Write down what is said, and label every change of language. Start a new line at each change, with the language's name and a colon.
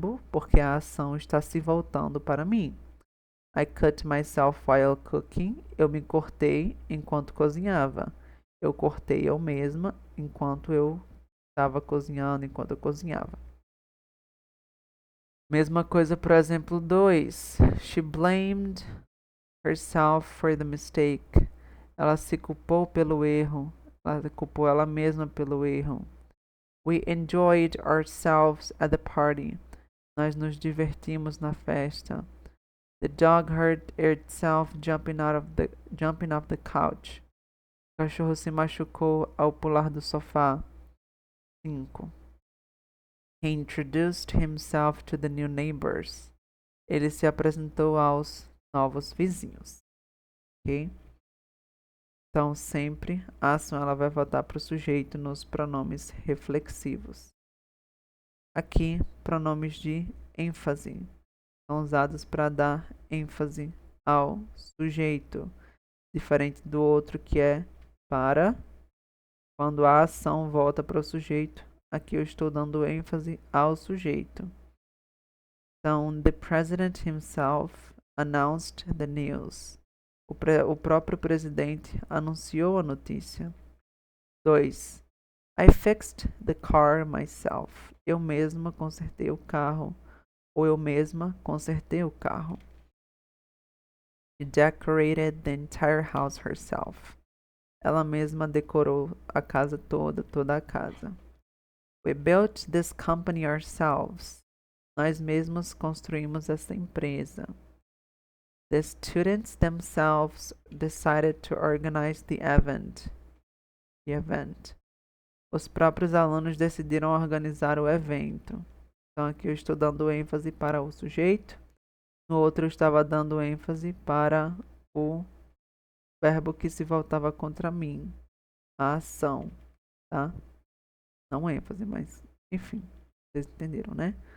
Portuguese: Porque a ação está se voltando para mim.
English: I cut myself while cooking.
Portuguese: Eu me cortei enquanto cozinhava. Eu cortei eu mesma enquanto eu estava cozinhando, enquanto eu cozinhava. Mesma coisa para o exemplo 2.
English: She blamed herself for the mistake.
Portuguese: Ela se culpou pelo erro. Ela culpou ela mesma pelo erro.
English: We enjoyed ourselves at the party.
Portuguese: Nós nos divertimos na festa.
English: The dog hurt itself jumping off the couch.
Portuguese: O cachorro se machucou ao pular do sofá. 5.
English: He introduced himself to the new neighbors.
Portuguese: Ele se apresentou aos novos vizinhos. Ok? Então, sempre a ação ela vai voltar para o sujeito nos pronomes reflexivos. Aqui, pronomes de ênfase são usados para dar ênfase ao sujeito, diferente do outro que é para quando a ação volta para o sujeito. Aqui eu estou dando ênfase ao sujeito.
English: Então, the president himself announced the news.
Portuguese: O próprio presidente anunciou a notícia. 2.
English: I fixed the car myself.
Portuguese: Eu mesma consertei o carro. Ou eu mesma consertei o carro.
English: She decorated the entire house herself.
Portuguese: Ela mesma decorou a casa toda a casa.
English: We built this company ourselves.
Portuguese: Nós mesmos construímos essa empresa.
English: The students themselves decided to organize the event.
Portuguese: Os próprios alunos decidiram organizar o evento. Então aqui eu estou dando ênfase para o sujeito. No outro eu estava dando ênfase para o verbo que se voltava contra mim. A ação, tá? Não ênfase, mas enfim, vocês entenderam, né?